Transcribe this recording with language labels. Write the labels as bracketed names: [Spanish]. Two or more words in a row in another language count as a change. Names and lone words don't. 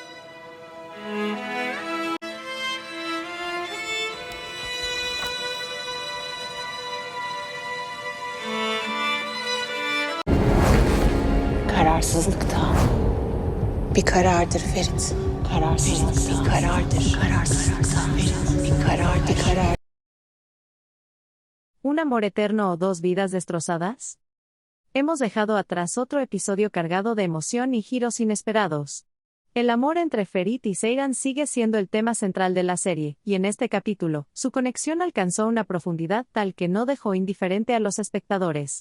[Turkish] Kararsızlık da bir karardır Ferit. Kararsızlık da bir karardır. Kararsızlık da Ferit. Bir karar. [Spanish] ¿Un amor eterno o dos vidas destrozadas? Hemos dejado atrás otro episodio cargado de emoción y giros inesperados. El amor entre Ferit y Seyran sigue siendo el tema central de la serie, y en este capítulo, su conexión alcanzó una profundidad tal que no dejó indiferente a los espectadores.